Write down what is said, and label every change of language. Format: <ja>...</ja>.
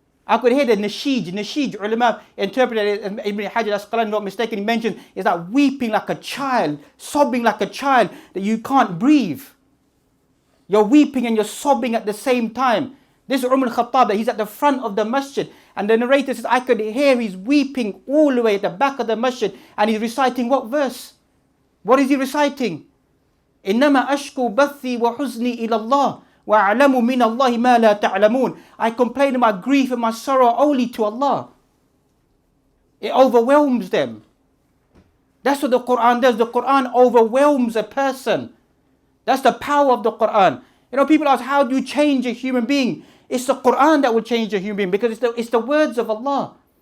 <en>I could hear the nashij, ulama interpreted it, Ibn Hajar al-Asqalani, not mistaken, he mentioned, is that weeping like a child, sobbing like a child, that you can't breathe. You're weeping and you're sobbing at the same time. This is Umar al-Khattab, that he's at the front of the masjid, and the narrator says, I could hear he's weeping all the way at the back of the masjid, and he's reciting what verse? What is he reciting?</en> <ar>إنما أشكو بثي وحزني إلى الله وأعلم من الله ما لا تعلمون.</ar> <en>I complain of my grief and my sorrow only to Allah. It overwhelms them. That's what the Quran does. The Quran overwhelms a person. That's the power of the Quran. You know, people ask, how do you change a human being? It's the Quran that will change a human being, because it's the words of Allah.</en>